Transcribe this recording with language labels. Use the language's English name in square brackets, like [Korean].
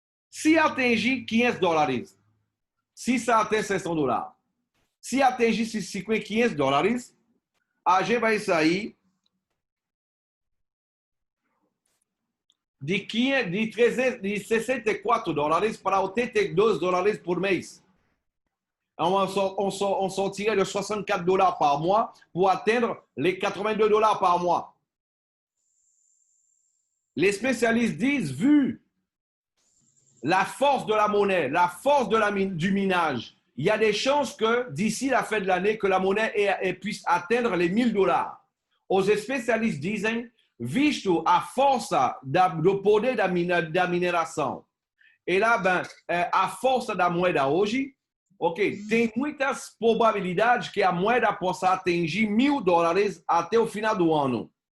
[Portuguese] Se atingir $500, se isso atende $600, se atingir $500, a gente vai sair de $64 para $82 por mês. [French] On sortirait de $64 par mois pour atteindre les $82 par mois. Les spécialistes disent, vu la force de la monnaie, la force du minage, il y a des chances que d'ici la fin de l'année, que la monnaie puisse atteindre les $1.000. [Portuguese] Os especialistas dizem, visto a força do poder da mineração e lá, a força da moeda hoje, ok, tem muitas probabilidades que a moeda possa atingir $1.000 até o final do ano.